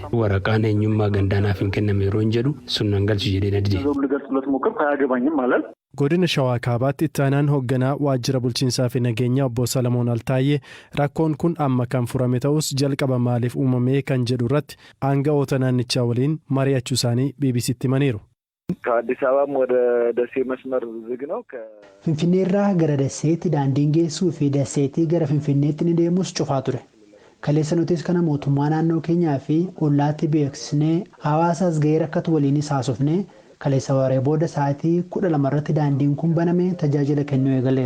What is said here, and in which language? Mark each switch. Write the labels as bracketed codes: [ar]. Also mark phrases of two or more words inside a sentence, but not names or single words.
[om] Waraqaan eenyummaa gandaanaaf hin kenname yeroo hin jedhu sun nan galchu jedhee na dide. Godina Shawaa Kaabaatti itti aanaan hoogganaa waajjira bulchiinsaa fi nageenyaa obbo Salamoon Altaayyee rakkoon kun amma kan furame ta'us jalqaba maaliif uumamee kan jedhu irratti aanga'oota naannichaa waliin mari'achuu isaanii BBC'tti himaniiru. [am] ከአዲስ አበባም ወደ ደሴ መስመር ዝግ ነው። [om] Finfinnee irraa gara Daseetti daandiin geessuu fi Daseetti gara Finfinneetti ni deemus cufaa ture. Kaleessa nutis kana mootummaa naannoo keenyaa fi ollaatti beeksisnee hawaasaas gahee rakkatu waliinis haasofnee kaleessa waaree booda sa'aatii 12 irratti daandiin kun banamee tajaajila kennuu eegaleera.